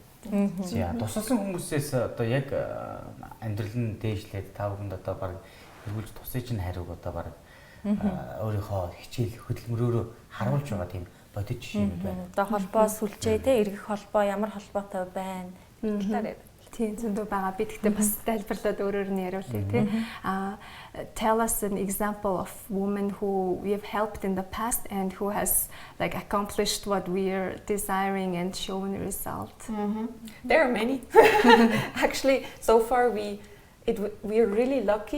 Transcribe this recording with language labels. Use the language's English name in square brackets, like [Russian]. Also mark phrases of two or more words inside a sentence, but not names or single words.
[Mongolian] За тусалсан хүмүүсээс одоо яг амьдрал нь дээшлээд та бүхэнд одоо баг эргүүлж тусаж ин хариуг одоо баг өөрийнхөө хичээл хөдөлмөрөөрөө харуулж байгаа тийм бодит жишээнүүд байна. Одоо холбоо сүлжээ те эргэх холбоо ямар холбоотой байна талаар тийм зөндөө байгаа. Би тэгтээ бас тайлбарлаад өөрөөр нь яриулъя тий. [English] Tell us an example of women who we have helped in the past and who has like accomplished what we are desiring and shown a result. There are many. Actually, so far we are really lucky.